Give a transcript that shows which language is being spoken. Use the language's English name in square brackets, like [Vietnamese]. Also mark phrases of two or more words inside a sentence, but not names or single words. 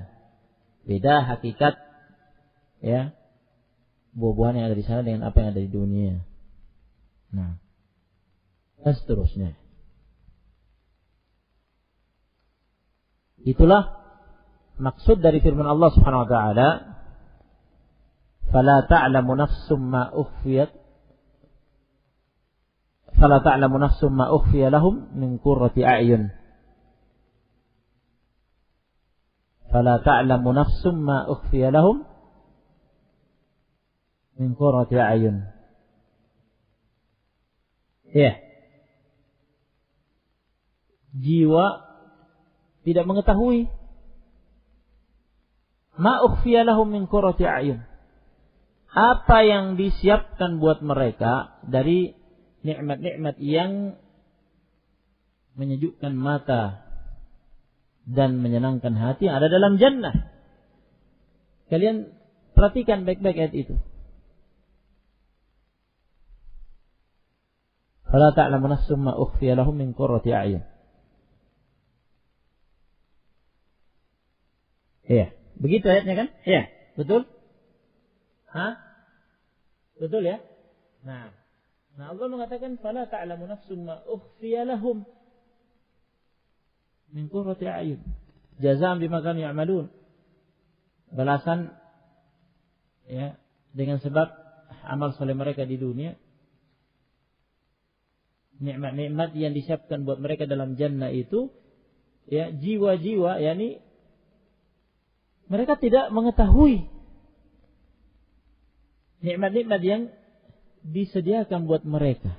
[Indonesian] Beda hakikat, ya, buah-buahan yang ada di sana dengan apa yang ada di dunia. Nah, dan seterusnya. Itulah maksud dari firman Allah [Arabic] سبحانه وتعالى, "فلا تعلم نفس ما أخفي فلا تعلم نفس ما أخفي لهم من قرة أعين." فلا تعلم نفس ما أخفي لهم من قرة أعين. Ya. Jiwa tidak mengetahui ما أخفي لهم من قرة أعين. [Indonesian] Apa yang disiapkan buat mereka dari nikmat-nikmat yang menyejukkan mata dan menyenangkan hati yang ada dalam jannah. Kalian perhatikan baik-baik ayat itu. [Arabic] فلا تعلم نفس ما أخفي لهم من قرة أعين. [Indonesian] Iya, begitu ayatnya kan? Iya, betul? Hah? Betul ya? [Arabic] Nah, Allah mengatakan فلا تعلم نفس ما أخفي لهم من قرة أعين جزاء بما كانوا يعملون. [Indonesian] Balasan, ya, dengan sebab amal saleh mereka di dunia. Nikmat-nikmat yang disiapkan buat mereka dalam jannah itu, ya, jiwa-jiwa, yakni mereka tidak mengetahui nikmat-nikmat yang disediakan buat mereka.